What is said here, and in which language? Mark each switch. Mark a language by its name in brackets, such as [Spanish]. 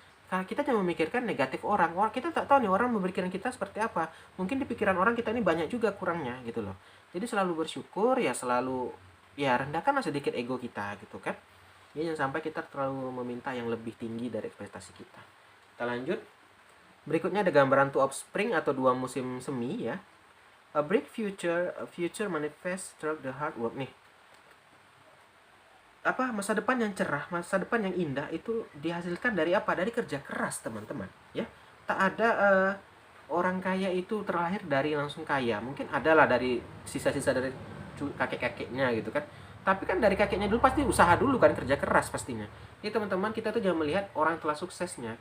[Indonesian] Karena kita cuma memikirkan negatif orang kita tak tahu nih orang memikirkan kita seperti apa. Mungkin di pikiran orang kita ini banyak juga kurangnya gitu loh. Jadi selalu bersyukur ya, selalu ya rendahkanlah sedikit ego kita gitu kan. Ya jangan sampai kita terlalu meminta yang lebih tinggi dari ekspektasi kita. Kita lanjut. Berikutnya ada gambaran two of spring atau 2 musim semi ya. [English] A bright future manifest through the hard work nih. [Indonesian] Masa depan yang cerah, masa depan yang indah itu dihasilkan dari apa? Dari kerja keras, teman-teman, ya. Tak ada orang kaya itu terlahir dari langsung kaya. Mungkin adalah dari sisa-sisa dari kakek-kakeknya gitu kan. Tapi kan dari kakeknya dulu pasti usaha dulu kan, kerja keras pastinya. Jadi teman-teman, kita tuh jangan melihat orang telah suksesnya.